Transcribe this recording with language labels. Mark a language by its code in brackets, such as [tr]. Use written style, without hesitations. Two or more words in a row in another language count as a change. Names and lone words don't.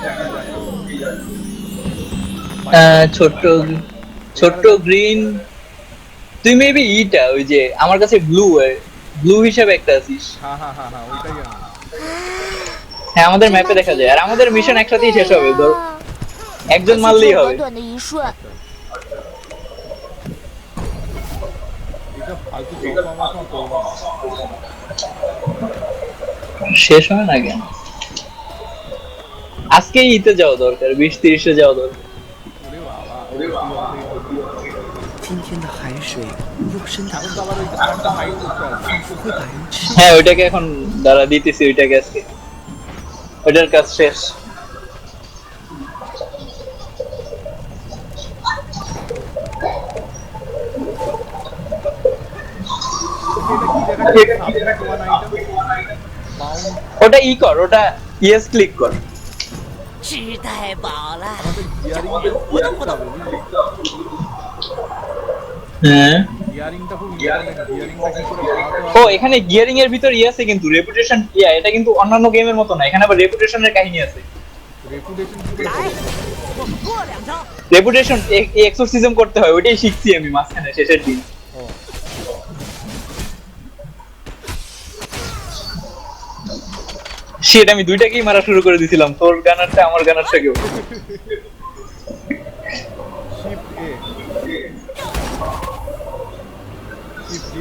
[bn] ছোট্ট ছোট্ট গ্রিন, তুই মেবি ইটা ওই যে আমার কাছে ব্লু হিসেবে একটা আছিস। হ্যাঁ ওইটাই আমি। হ্যাঁ আমাদের ম্যাপে দেখা যায়, আর আমাদের মিশন একসাথেই শেষ হবে, ধর একজন মারলেই হবে। [zh] 短短的一瞬， [bn] এটা ফালতু চক্র আমার সঙ্গে করবো না। শেষ হয় না কেন? আজকেই ইতে যাওয়া দরকার, 20-30-এ যাওয়া দরকার। ওরে বাবা [zh] 今天的海水又深到 [bn] এখন তো আবার ওই একটা হাইট করতে হবে। [zh] 会把人吃。 [bn] হ্যাঁ ওইটাকে এখন দাঁড়া দিতেছি, ওইটাকে আজকে ওইটার কাজ শেষ। এটা কি দেখাচ্ছে? [en] Subject one item, bound, [bn] ওটা ই কর, ওটা [en] yes click [bn] কর। [zh] 吃太饱了。 [bn] আমাদের গিয়ারিংটা করতে হবে বুঝলি? হ্যাঁ গিয়ারিংটা খুব ইম্পর্টেন্ট। গিয়ারিংটা কি করে বানাতে ও হবে? এখানে গিয়ারিং এর ভিতর ই আছে কিন্তু রেপুটেশন, এটা কিন্তু অন্যান্য গেমের মতো না, এখানে আবার রেপুটেশনের কাহিনী আছে। রেপুটেশন কি করে হবে? [zh] 我们过两招。 [bn] রেপুটেশন এক্সোরসিজম করতে হয়, ওইটাই শিখছি আমি মাঝখানে শেষের দিন। ও সেটা আমি দুইটাকেই মারা শুরু করে দিছিলাম, তোর গানারটা আমার গানারটাকেও। [en] shift A shift D.